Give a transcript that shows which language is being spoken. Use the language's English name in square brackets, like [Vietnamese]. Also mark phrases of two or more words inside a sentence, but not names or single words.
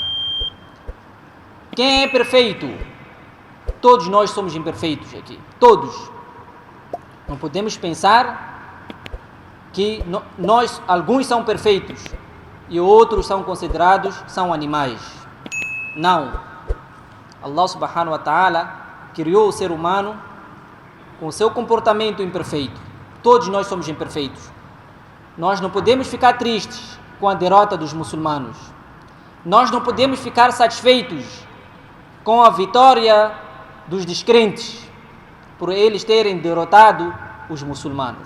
[Portuguese] Quem é perfeito? Todos nós somos imperfeitos aqui. Todos. Não podemos pensar que alguns são perfeitos e outros são animais. Não. [Arabic] الله سبحانه وتعالى [Portuguese] criou o ser humano com o seu comportamento imperfeito. Todos nós somos imperfeitos. Nós não podemos ficar tristes com a derrota dos muçulmanos. Nós não podemos ficar satisfeitos com a vitória dos descrentes por eles terem derrotado os muçulmanos.